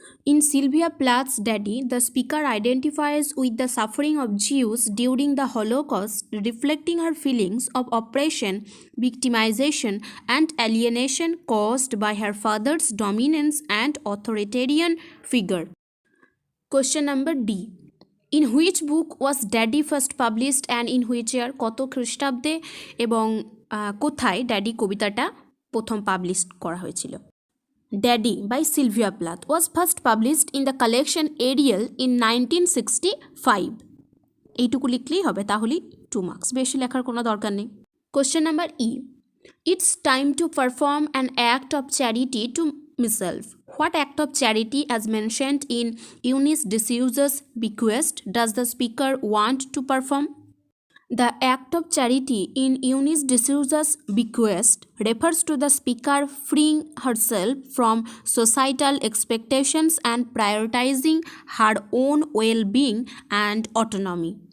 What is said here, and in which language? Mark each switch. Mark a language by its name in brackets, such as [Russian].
[English] In Sylvia Plath's Daddy, the speaker identifies with the suffering of Jews during the Holocaust, reflecting her feelings of oppression, victimization, and alienation caused by her father's dominance and authoritarian figure. Question number D. In which book was Daddy first published and in which year? [Bangla] কত খ্রিস্টাব্দে এবং কোথায় daddy কবিতাটা প্রথম publish করা হয়েছিল? [English] Daddy by Sylvia Plath was first published in the collection Ariel in 1965. [Bangla] এইটুকু লিখলেই হবে, তাহলেই 2 মার্কস, বেশি লেখার কোনো দরকার নেই। [English] Question number E, it's time to perform an act of charity to myself. What act of charity, as mentioned in Eunice D'Souza's bequest, does the speaker want to perform? The act of charity in Eunice D'Souza's bequest refers to the speaker freeing herself from societal expectations and prioritizing her own well-being and autonomy.